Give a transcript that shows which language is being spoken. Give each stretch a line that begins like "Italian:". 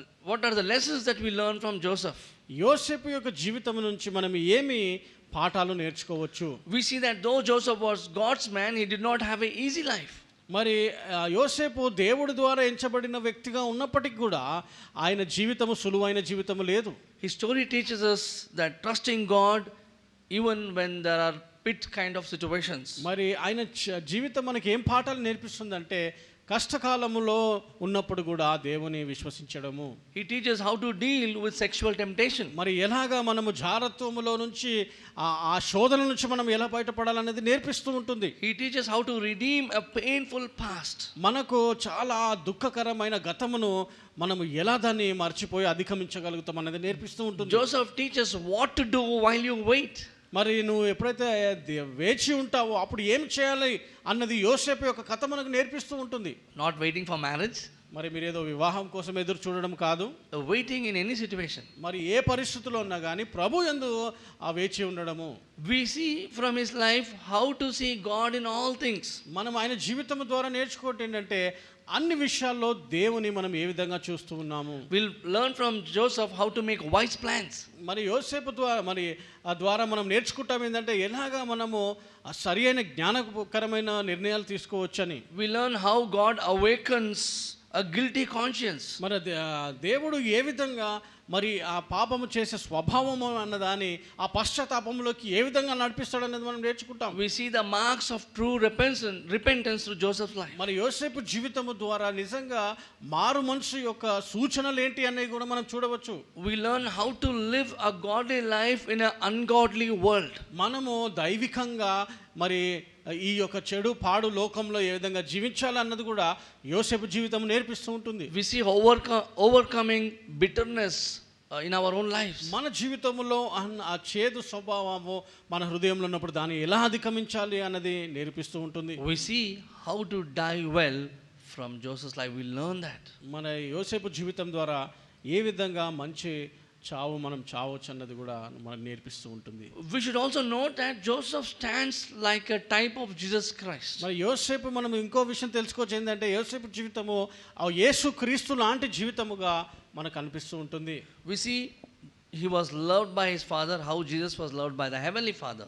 English: What are the lessons that we learn from Joseph?
Telugu: యోసేపు యొక్క జీవితం నుంచి మనం ఏమి పాఠాలు నేర్చుకోవచ్చు?
English: We see that though Joseph was God's man, he did not have an easy life.
Telugu: మరి యోసేపు దేవుడి ద్వారా ఎంచబడిన వ్యక్తిగా ఉన్నప్పటికీ కూడా ఆయన జీవితము సులువైన జీవితము లేదు.
English: His story teaches us that trusting God even when there are pit kind of situations.
Telugu: మరి ఆయన జీవితం మనకి ఏం పాఠాలు నేర్పిస్తుందంటే కష్టకాలములో ఉన్నప్పుడు కూడా దేవుని విశ్వసించడము.
English: He teaches how to deal with sexual temptation.
Telugu: మరి ఎలాగా మనము జారత్వములో నుంచి ఆ శోధన నుంచి మనం ఎలా బయటపడాలనేది నేర్పిస్తూ ఉంటుంది.
English: He teaches how to redeem a painful past.
Telugu: మనకు చాలా దుఃఖకరమైన గతమును మనము ఎలా దాన్ని మర్చిపోయి అధిగమించగలుగుతాం అనేది నేర్పిస్తూ ఉంటుంది.
English: Joseph teaches what to do while you wait.
Telugu: మరి నువ్వు ఎప్పుడైతే వేచి ఉంటావో అప్పుడు ఏం చేయాలి అన్నది యోసేపు యొక్క కథ మనకు నేర్పిస్తూ ఉంటుంది.
English: Not waiting for marriage.
Telugu: మరి మీరు ఏదో వివాహం కోసం ఎదురు చూడడం కాదు.
English: Waiting in any situation.
Telugu: మరి ఏ పరిస్థితుల్లో ఉన్నా కానీ ప్రభు యందు వేచి ఉండడము.
English: We see from his life how to see God in all things.
Telugu: మనం ఆయన జీవితం ద్వారా నేర్చుకోవటం ఏంటంటే అన్ని విషయాల్లో దేవుని మనం ఏ విధంగా చూస్తూ ఉన్నాము.
English: We'll learn from Joseph how to make wise plans.
Telugu: మరి యోసేపు ద్వారా మనం నేర్చుకుంటాం ఏంటంటే ఎలాగా మనము సరి అయిన జ్ఞానకరమైన నిర్ణయాలు తీసుకోవచ్చని.
English: We learn how God awakens a guilty conscience.
Telugu: మరి దేవుడు ఏ విధంగా మరి ఆ పాపము చేసే స్వభావము అన్నదాన్ని ఆ పశ్చాత్తాపంలోకి ఏ విధంగా నడిపిస్తాడు అనేది మనం నేర్చుకుంటాం.
English: We see the marks of true repentance through Joseph's life.
Telugu: మరి యోసేపు జీవితము ద్వారా నిజంగా మారు మనసు యొక్క సూచనలు ఏంటి అనేవి కూడా మనం చూడవచ్చు.
English: We learn how to live a godly life in an ungodly world.
Telugu: మనము దైవికంగా మరి ఈ యొక్క చెడు పాడు లోకంలో ఏ విధంగా జీవించాలన్నది కూడా యోసేపు జీవితం నేర్పిస్తూ ఉంటుంది.
English: We see overcoming bitterness in our own lives.
Telugu: మన జీవితంలో ఆ చేదు స్వభావము మన హృదయంలో ఉన్నప్పుడు దాన్ని ఎలా అధిగమించాలి అన్నది నేర్పిస్తూ ఉంటుంది.
English: We see how to die well from Joseph's life. We learn that.
Telugu: మన యోసేపు జీవితం ద్వారా ఏ విధంగా మంచి చావు మనం చావచ్చు అన్నది కూడా మనకు నేర్పిస్తూ ఉంటుంది.
English: We should also note that Joseph stands like a type of Jesus Christ.
Telugu: మరి యోసేపు మనం ఇంకో విషయం తెలుసుకోవచ్చు ఏంటంటే యోసేపు జీవితము ఆ యేసు క్రీస్తు లాంటి జీవితముగా మనకు అనిపిస్తూ ఉంటుంది.
English: We see he was loved by his father, how Jesus was loved by the heavenly Father.